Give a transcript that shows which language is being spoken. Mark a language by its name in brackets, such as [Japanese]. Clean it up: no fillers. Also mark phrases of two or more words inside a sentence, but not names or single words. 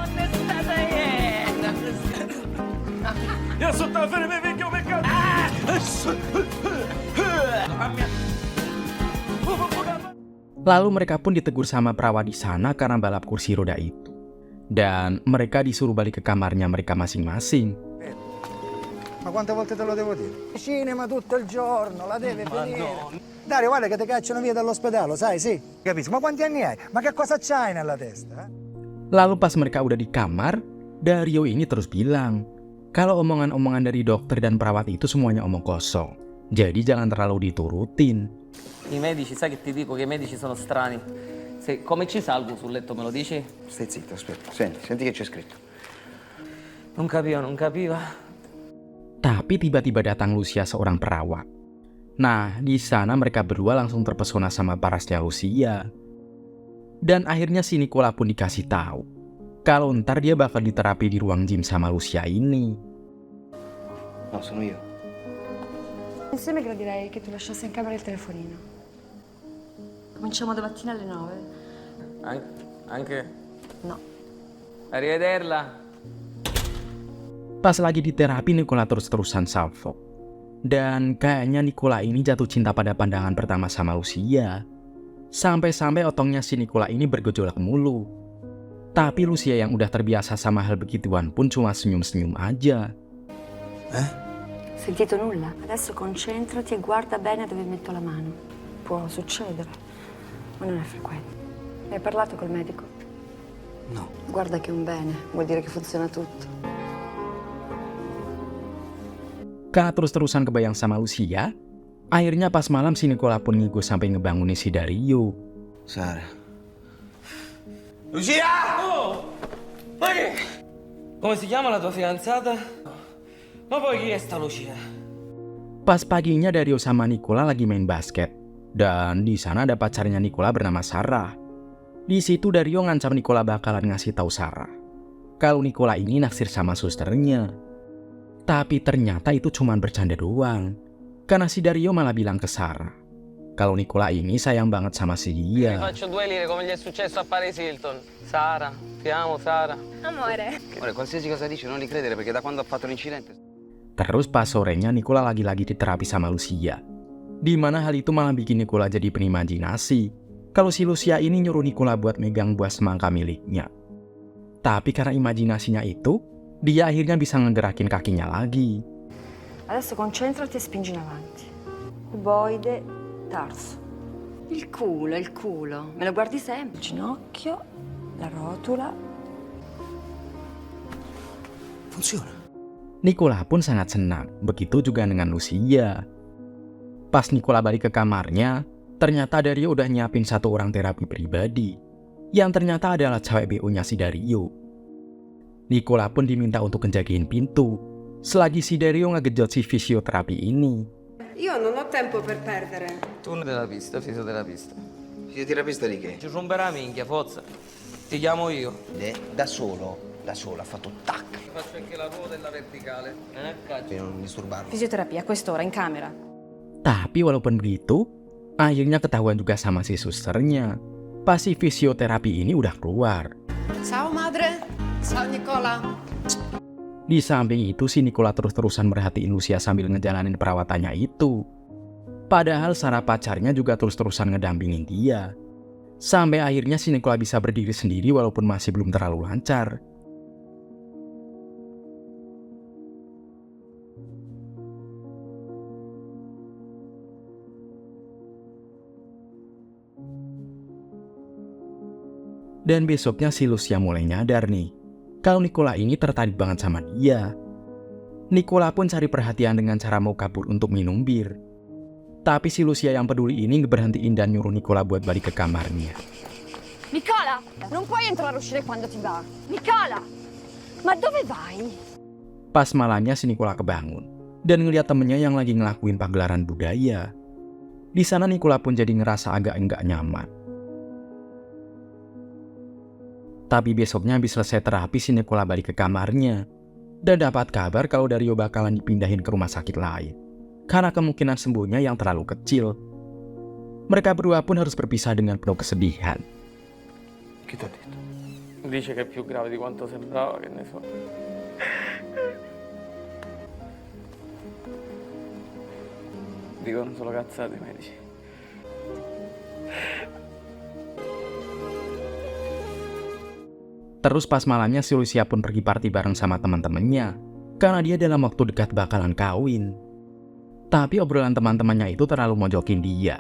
[Indonesian] Lalu mereka pun ditegur sama perawat di sana karena balap kursi roda itu. Dan mereka disuruh balik ke kamarnya mereka masing-masing. [Italian] Ma quante volte te lo devo dire? Cinema tutto il giorno, la deve finire. Dario, guarda che ti cacciano via dall'ospedale, sai, sì? Capisci? Ma quanti anni hai? Ma che cosa c'hai nella testa? [Indonesian] Lalu pas mereka udah di kamar, Dario ini terus bilang, kalau omongan-omongan dari dokter dan perawat itu semuanya omong kosong. Jadi jangan terlalu diturutin. [Italian] I medici, sai che ti dico che i medici sono strani. Come ci salgo sul letto, me lo dici? Stai zitto, aspetta. Senti che c'è scritto. Non capiva. [Indonesian] Tapi tiba-tiba datang Lucia, seorang perawat. Nah, di sana mereka berdua langsung terpesona sama parasnya Lucia. Dan akhirnya si Nicola pun dikasih tahu kalau ntar dia bakal diterapi di ruang gym sama Lucia ini. [Italian] No, sono io. Insieme gradirei che tu lasciassi in camera il telefonino. Cominciamo domattina alle 9. Anche? No. Arrivederla. [Indonesian] Pas lagi di terapi, Nicola terus-terusan salvo. Dan kayaknya Nicola ini jatuh cinta pada pandangan pertama sama Lucia. Sampai-sampai otongnya si Nicola ini bergejolak mulu. Tapi Lucia yang udah terbiasa sama hal begituan pun cuma senyum-senyum aja. [Italian] Sentito nulla? Adesso concentrati e guarda bene dove metto la mano. Può succedere, ma non è frequente. Hai parlato col medico? No. Guarda che è un bene, vuol dire che funziona tutto. [Indonesian] Karena terus-terusan kebayang sama Lucia, akhirnya pas malam si Nicola pun ngigo sampai ngebangunin si Dario. [Italian] Sara. Lucia! Oh! Ma che? Come si chiama la tua fidanzata? Ma poi chi è sta Lucia? [Indonesian] Pas paginya Dario sama Nicola lagi main basket. Dan di sana ada pacarnya Nicola bernama Sarah. Di situ Dario ngancam Nicola bakalan ngasih tahu Sarah kalau Nicola ini naksir sama susternya. Tapi ternyata itu cuma bercanda doang. Karena si Dario malah bilang ke Sarah kalau Nicola ini sayang banget sama si dia. [Italian] Faccio 2 lire come gli è successo a Paris Hilton. Sara, ti amo Sara. Amore. Ora, qualsiasi cosa dici non li credere perché da quando ha fatto l'incidente... [Indonesian] Terus pas sorenya Nicola lagi-lagi diterapi sama Lucia. Di mana hal itu malah bikin Nicola jadi penimajinasi kalau si Lucia ini nyuruh Nicola buat megang buah semangka miliknya. Tapi karena imajinasinya itu, dia akhirnya bisa ngegerakin kakinya lagi. [Italian] Adesso concentrati e spingi in avanti. Cuboide, tarso. Il culo. Me lo guardi sempre. Il ginocchio, la rotula. Funziona. [Indonesian] Nicola pun sangat senang, begitu juga dengan Lucia. Pas Nicola balik ke kamarnya, ternyata Dario udah nyiapin satu orang terapi pribadi, yang ternyata adalah cewek BO-nya si Dario. Nicola pun diminta untuk ngejagain pintu, selagi si Dario ngegejot si fisioterapi ini. [Italian] Io non ho tempo per perdere. Turno della pista, fisioterapista. Fisioterapista di che? Ci romperà la minchia, forza. Ti chiamo io. Da solo ha fatto tac. Faccio anche la ruota e la verticale. Per non disturbarlo. Fisioterapia a quest'ora in camera. [Indonesian] Tapi walaupun begitu, akhirnya ketahuan juga sama si susternya. Pas si fisioterapi ini udah keluar. [Italian] Ciao madre. Ciao Nicola. [Indonesian] Di samping itu si Nicola terus-terusan merhatiin Lucia sambil ngejalanin perawatannya itu. Padahal Sarah pacarnya juga terus-terusan ngedampingin dia. Sampai akhirnya si Nicola bisa berdiri sendiri walaupun masih belum terlalu lancar. Dan besoknya si Lucia mulai nyadar nih, kalau Nicola ini tertarik banget sama dia. Nicola pun cari perhatian dengan cara mau kabur untuk minum bir. Tapi si Lucia yang peduli ini ngeberhentiin dan nyuruh Nicola buat balik ke kamarnya. [Italian] Nicola, non puoi entrare e uscire quando ti va. Nicola, ma dove vai? [Indonesian] Pas malamnya si Nicola kebangun dan ngeliat temennya yang lagi ngelakuin pagelaran budaya. Di sana Nicola pun jadi ngerasa agak enggak nyaman. Tapi besoknya habis selesai terapi si Nicola balik ke kamarnya dan dapat kabar kalau Dario bakalan dipindahin ke rumah sakit lain karena kemungkinan sembuhnya yang terlalu kecil. Mereka berdua pun harus berpisah dengan penuh kesedihan. [Italian] Chi ti ha detto? Dice che è più grave di quanto sembrava, che ne so. Dicono solo cazzate i medici. [Indonesian] Terus pas malamnya si Lucia pun pergi party bareng sama teman-temannya karena dia dalam waktu dekat bakalan kawin. Tapi obrolan teman-temannya itu terlalu mojokin dia.